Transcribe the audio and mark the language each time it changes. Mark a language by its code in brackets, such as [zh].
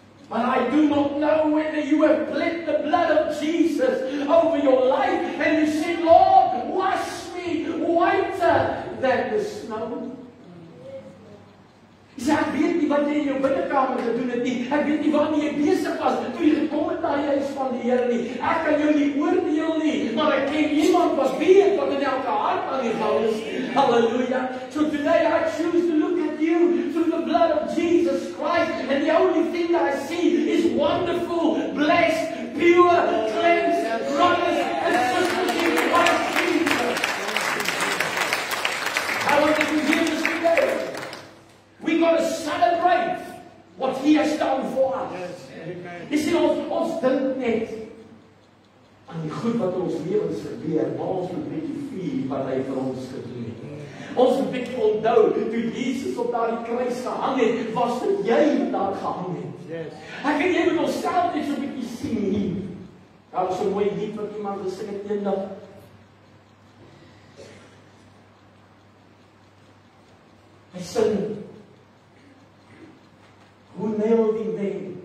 [en] But I do not know whether you have bled the blood of Jesus over your life, and you say, Lord, wash me whiter than the snow. [af] Jy sê, ek weet nie wat jy in jou binnekamer gedoen het nie. Ek weet nie waarmee jy besig was toe jy gekom het na die huis van die Here nie. Ek kan jou nie oordeel nie, maar ek ken iemand wat weet wat in elke hart aan die gang is. Hallelujah. [en] So today I choose to look at you through the blood of Jesus Christ, and the only thing that I see is wonderful, blessed, pure, cleansed brothers and sisters in Christ Jesus. I want you to hear this today. We got to celebrate what He has done for us. Yes. Amen. [af] Jy sien, ons dink net aan die goed wat in ons lewens gebeur, maar ons moet bietjie vier wat Hy vir ons gedoen het. Ons moet bietjie onthou, toe Jesus op daardie kruis gehang het, was dit jy wat daar gehang het. [en] Yes. [af] Ek en jy moet onsself net so bietjie sien hier. Daar was 'n mooi lied wat iemand gesing het eendag. Hy sing, [en] who nailed Him there?